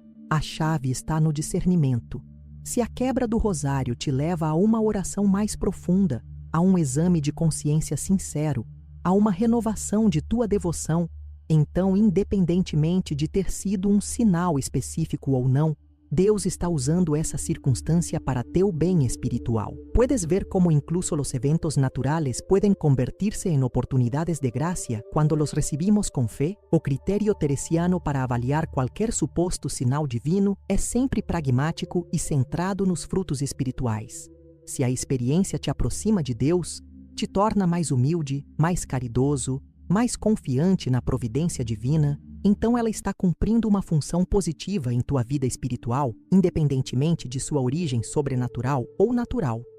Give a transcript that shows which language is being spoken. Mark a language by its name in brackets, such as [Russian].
[Portuguese] A chave está no discernimento. Se a quebra do rosário te leva a uma oração mais profunda, a um exame de consciência sincero, a uma renovação de tua devoção, então, independentemente de ter sido um sinal específico ou não, Deus está usando essa circunstância para teu bem espiritual. [Spanish] Puedes ver como incluso los eventos naturales pueden convertirse en oportunidades de gracia cuando los recibimos con fe. [Portuguese] O critério teresiano para avaliar qualquer suposto sinal divino é sempre pragmático e centrado nos frutos espirituais. Se a experiência te aproxima de Deus, te torna mais humilde, mais caridoso, mais confiante na providência divina, então ela está cumprindo uma função positiva em tua vida espiritual, independentemente de sua origem sobrenatural ou natural.